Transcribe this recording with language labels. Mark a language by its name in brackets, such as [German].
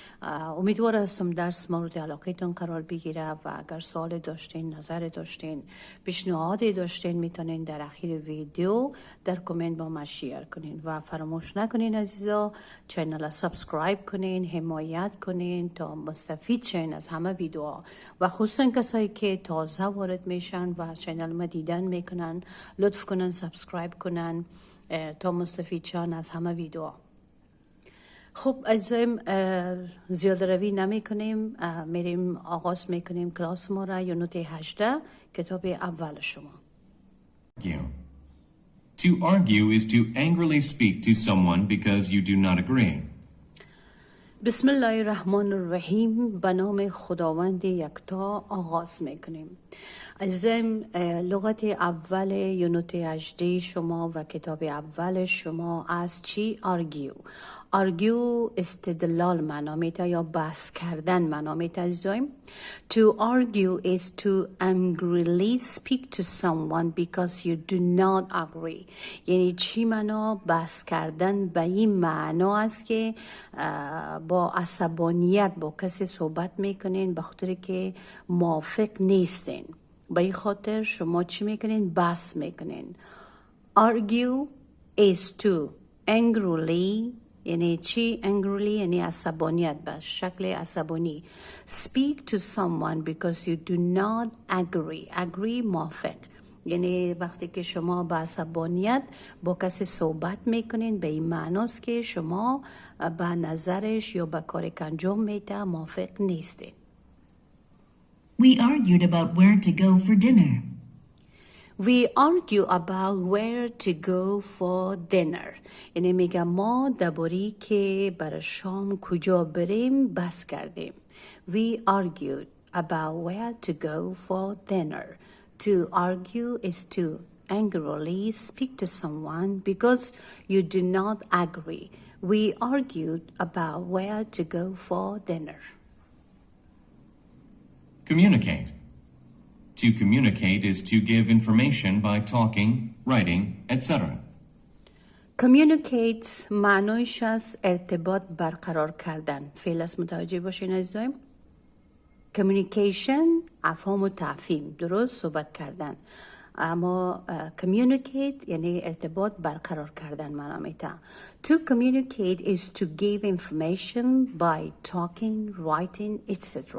[Persian] امیدوار هستم درس مورد علاقتون قرار بگیره و اگر سوال داشتین، نظر داشتین، پیشنهادی داشتین، میتونین در اخیر ویدیو در کامنت با ما شیر کنین و فراموش نکنین عزیزا چینل را سابسکرایب کنین، حمایت کنین تا مستفید شین از همه ویدیوها و خصوصا کسایی که تازه وارد میشن و چینل ما دیدن میکنن، لطف کنن سابسکرایب کنن تا مستفید شن از همه ویدیوها. خب عزیزایم، زیاده روی نمی کنیم، میریم آغاز میکنیم کلاس ما را. یونت 18 کتاب اول شما. [English] To argue is to angrily speak to someone because you do not agree. [Arabic] بسم الله الرحمن الرحیم. [Persian] به نام خداوند یکتا آغاز میکنیم. عزیزایم، لغت اول یونت 18 شما و کتاب اول شما از چی؟ argue استدلال معنا میده یا بحث کردن معنا میده عزیزایم. [English] To argue is to angrily speak to someone because you do not agree. [Persian] یعنی چی معنا؟ بحث کردن به این معنا است که با عصبانیت با کسی صحبت میکنین به خاطر که موافق نیستین. به این خاطر شما چی میکنین؟ بحث میکنین. [English] Argue is to angrily، [Persian] یعنی چی؟ angrily یعنی عصبانیت، به شکل عصبانی. [English] Speak to someone because you do not agree موافق. [Persian] یعنی وقتی که شما با عصبانیت با کسی صحبت میکنین به این معناست که شما به نظرش یا به کاری که انجام میده موافق نیستین. [English] We argued about where to go for dinner. We argue about where to go for dinner. [Persian] یعنی میگم ما درباره که برای شام کجا بریم بحث کردیم. [English] We argued about where to go for dinner. To argue is to angrily speak to someone because you do not agree. We argued about where to go for dinner. Communicate. To communicate is to give information by talking, writing, etc. [Persian] Communicate معنیش از ارتباط برقرار کردن. فعل است، متوجه باشین عزیزایم. Communication افهام و تفهیم، درست صحبت کردن. اما communicate یعنی ارتباط برقرار کردن معنا میده. [English] To communicate is to give information by talking, writing, etc.